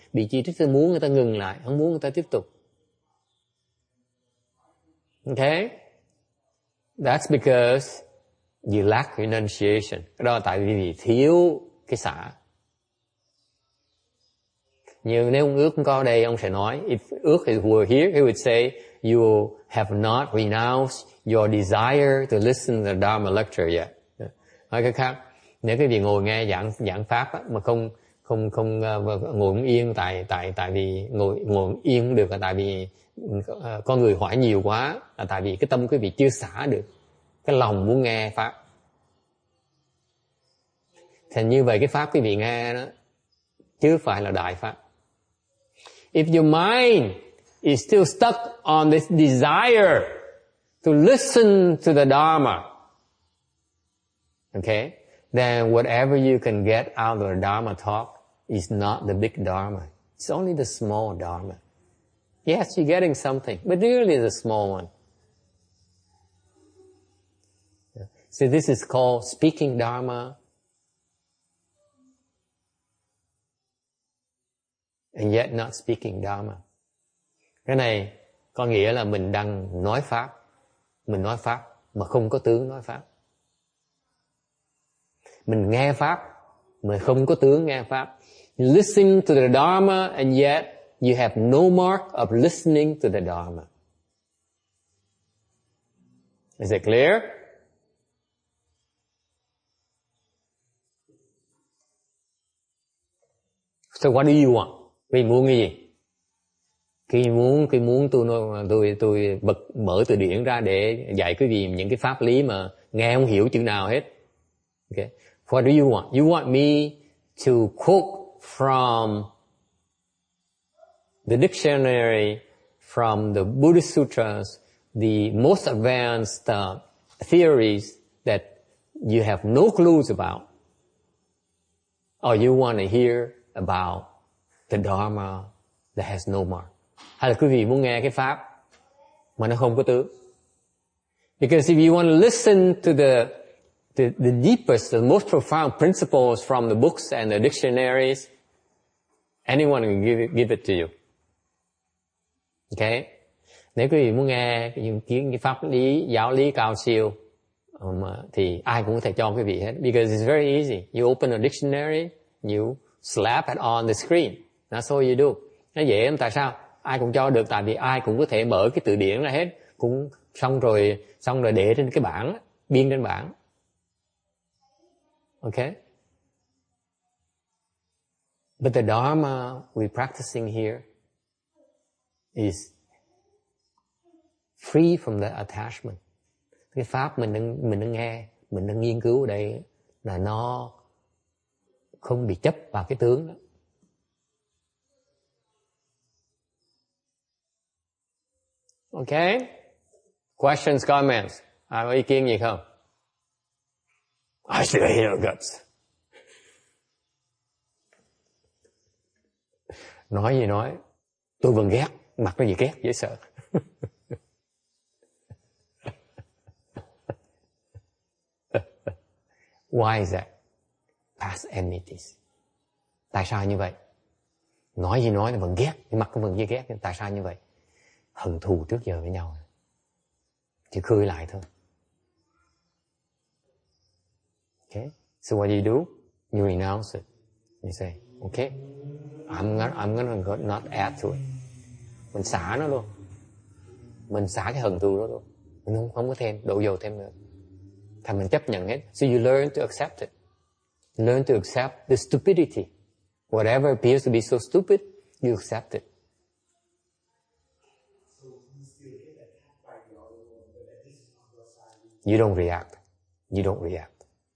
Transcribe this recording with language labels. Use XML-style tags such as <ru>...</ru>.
<vi>Bị chỉ trích thì muốn người ta ngừng lại, không muốn người ta tiếp tục. Okay?</vi> <en>That's because you lack renunciation.</en> <vi>Đó là tại vì thiếu cái xả. Nhưng nếu ông Ước không có đây, ông sẽ nói,</vi> <en>if Ước were here, he would say, you have not renounced your desire to listen to the Dharma lecture yet.</en> <vi>Nói cái khác, nếu cái vị ngồi nghe giảng pháp á, mà không ngồi không yên, tại vì ngồi yên không được là tại vì có người hỏi nhiều quá, là tại vì cái tâm quý vị chưa xả được cái lòng muốn nghe pháp. Thì như vậy cái pháp quý vị nghe đó chứ phải là đại pháp.</vi> <en>If your mind is still stuck on this desire to listen to the Dharma, okay, then whatever you can get out of the Dharma talk is not the big Dharma. It's only the small Dharma. Yes, you're getting something, but really the small one. So this is called speaking Dharma, and yet not speaking Dharma.</en> <vi>Cái này có nghĩa là mình đang nói pháp, mình nói pháp mà không có tướng nói pháp. Mình nghe pháp mà không có tướng nghe pháp.</vi> <en>You listen to the Dharma and yet you have no mark of listening to the Dharma. Is it clear? So what do you want?</en> <vi>Quý vị muốn cái gì? Khi muốn tôi mở từ điển ra để dạy quý vị những cái pháp lý mà nghe không hiểu chữ nào hết.</vi> <en>Okay. What do you want? You want me to quote from the dictionary, from the Buddhist sutras, the most advanced theories that you have no clues about? Or you want to hear about the Dharma that has no mark?</en> <vi>Hay là quý vị muốn nghe cái pháp mà nó không có tướng?</vi> <en>Because if you want to listen to the deepest, the most profound principles from the books and the dictionaries, anyone can give it to you. Okay?</en> <vi>Nếu quý vị muốn nghe cái pháp lý, giáo lý cao siêu, thì ai cũng có thể cho quý vị hết.</vi> <en>Because it's very easy. You open a dictionary, you slap it on the screen. That's all you do.</en> <vi>Nó dễ lắm. Tại sao? Ai cũng cho được, tại vì ai cũng có thể mở cái từ điển ra hết, cũng xong rồi để trên cái bảng, biên trên bảng. Okay?</vi> <en>But the Dharma we're practicing here is free from the attachment.</en> <vi>Cái pháp mình đang nghe, mình đang nghiên cứu ở đây là nó không bị chấp vào cái tướng đó.</vi> <en>Okay? Questions, comments?</en> <vi>Ai có ý kiến gì không?</vi> <en>I still hate your guts.</en> <vi>Nói gì nói, tôi vẫn ghét, mặt cái gì ghét, dễ sợ.</vi> <en>Why is that? Past enmities.</en> <vi>Tại sao như vậy? Nói gì nói, vẫn ghét, mặt cũng vẫn ghét, tại sao như vậy? Hận thù trước giờ với nhau, chỉ khơi lại thôi.</vi> <en>Okay, so what do? You renounce it. You say, okay, I'm gonna not add to it.</en> <vi>Mình xả nó luôn. Mình xả cái hận thù đó luôn. Mình không có thêm, đổ dầu thêm nữa. Thành mình chấp nhận hết.</vi> <en>So you learn to accept it. Learn to accept the stupidity. Whatever appears to be so stupid, you accept it. You don't react. You don't react.</en>